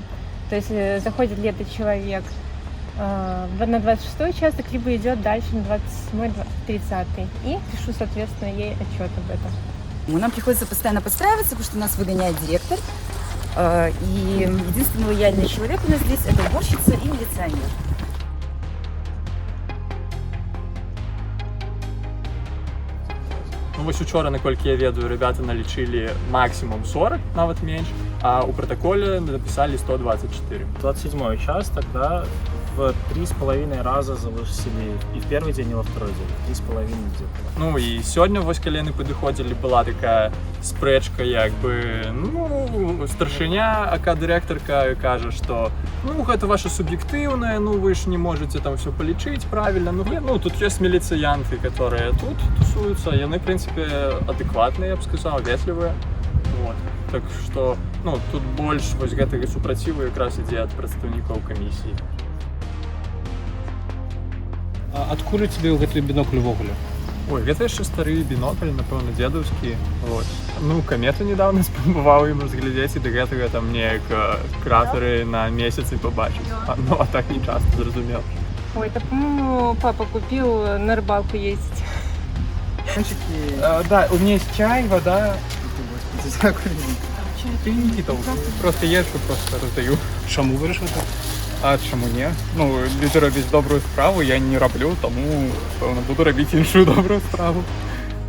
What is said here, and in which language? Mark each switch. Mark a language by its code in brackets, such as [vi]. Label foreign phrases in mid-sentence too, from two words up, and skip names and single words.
[ru] То есть заходит ли этот человек на 26 участок, либо идет дальше на 27-30. И пишу, соответственно, ей отчет об этом. Нам приходится постоянно подстраиваться, потому что нас выгоняет директор. И единственный лояльный человек у нас здесь – это уборщица и милиционер. [be] Ну, вось учора, наколькі я ведаю, ребята налічылі максимум 40, нават менш, а у [ru] протоколе написали [be] 124. [ru] 27-й участок, да, в 3,5 раза завысили и в первый день, и во второй день. 3,5 где-то. [be] Ну і сёння, вось калі яны падыходзілі, была такая спрэчка, як бы, ну, старшыня, ака дырэктарка кажа, што ну, гэта ваша суб'ектыўнае, ну, вы ж [ru] не можете там все [be] полічыць правильно. Ну, тут ёсць міліцыянты, которые тут тусуюцца, яны, [ru] в принципе, [be] адэкватныя, я б сказаў, ветлівыя. [ru] Вот. [be] Так што, ну, тут больш вось гэтага супраціву якраз ідзе ад прадстаўнікоў камісіі. А адкуль у тебе гэты бінокль увогуле? Ой, гэта яшчэ стары бінокль, напэўна, дзедаўскі. [ru] Вот. [be] Ну, комету недавно спрабаваў ім разглядзець, і да гэтага там неяк кратары на месяцы побачыць. [ru] Ну, а так не часто, зразумел. Ой, это, по-моему, папа купил на рыбалку ездить. Да, у меня есть чай, вода. Ты, Никита, просто ешь и просто раздаю. [uk] Чому вирішив так? А чому ні? Ну, люди роблять добру справу, я не роблю, тому, певно, буду робити іншу добру справу.